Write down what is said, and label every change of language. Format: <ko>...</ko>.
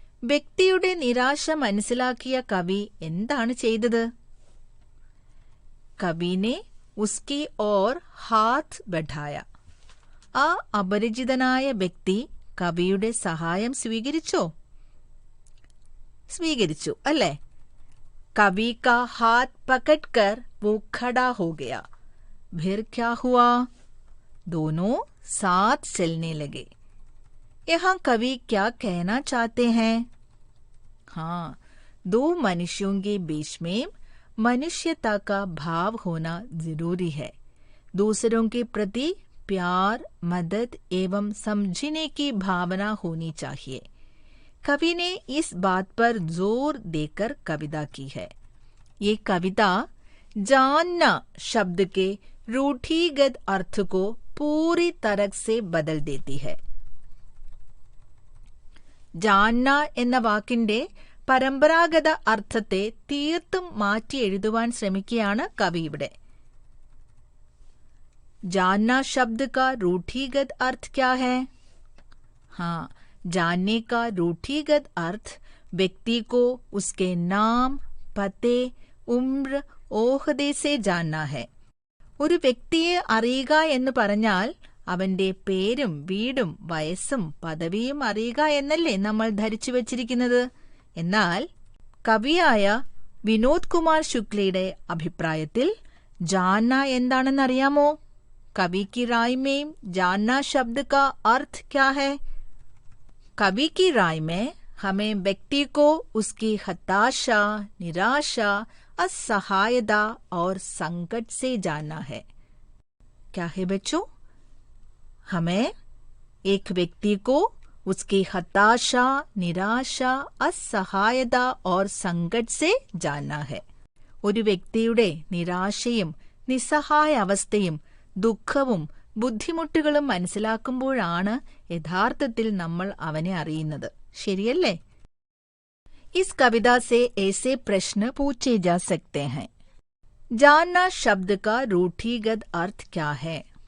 <ml>വ്യക്തിയുടെ നിരാശ മനസ്സിലാക്കിയ കവി എന്താണ് ചെയ്തത്?</ml> <hi>कवि ने उसकी ओर हाथ बढ़ाया.</hi> <ml>ആ അപരിചിതനായ വ്യക്തി കവിയുടെ സഹായം സ്വീകരിച്ചോ? സ്വീകരിച്ചു അല്ലേ?</ml> <hi>कवि का हाथ पकड़कर वो खड़ा हो गया. फिर क्या हुआ? दोनों साथ चलने लगे. यहाँ कवि क्या कहना चाहते हैं? दो मनुष्यों के बीच में मनुष्यता का भाव होना जरूरी है. दूसरों के प्रति प्यार, मदद एवं समझने की भावना होनी चाहिए. कवि ने इस बात पर जोर देकर कविता की है. ये कविता जानना शब्द के रूढ़िगत अर्थ को पूरी तरह से बदल देती है.</hi> <ml>ജാന്ന എന്ന വാക്കിന്റെ പരമ്പരാഗത അർത്ഥത്തെ തീർത്തും മാറ്റി എഴുതുവാൻ ശ്രമിക്കുകയാണ് കവി ഇവിടെ.</ml> <hi>जानना शब्द का रूढ़िगत अर्थ क्या है? जानने का रूढ़िगत अर्थ व्यक्ति को उसके नाम, पते, उम्र, ओहदे से जानना है.</hi> <ml>ഒരു വ്യക്തിയെ അറിയുക എന്ന് പറഞ്ഞാൽ അവന്റെ പേരും വീടും വയസ്സും പദവിയും അറിയുക എന്നല്ലേ നമ്മൾ ധരിച്ചു വച്ചിരിക്കുന്നത്. എന്നാൽ കവിയായ വിനോദ് കുമാർ ശുക്ലയുടെ അഭിപ്രായത്തിൽ जानना എന്താണെന്നറിയാമോ?</ml> <hi>कवि की राय में जानना शब्द का अर्थ क्या है? कवि की राय में हमें व्यक्ति को उसकी हताशा, निराशा, असहायता और संकट से जानना है. क्या है बच्चों? हमें एक व्यक्ति को उसकी हताशा, निराशा, असहायता और संकट से जानना है.</hi> <ml>ഒരു വ്യക്തിയുടെ നിരാശയും നിസ്സഹായ അവസ്ഥയും ദുഃഖവും ബുദ്ധിമുട്ടുകളും മനസ്സിലാക്കുമ്പോഴാണ് യഥാർത്ഥത്തിൽ നമ്മൾ അവനെ അറിയുന്നത്. ശരിയല്ലേ?</ml> <hi>इस कविता से ऐसे प्रश्न पूछे जा सकते हैं. जानना शब्द का रूढ़िगत अर्थ क्या है?</hi>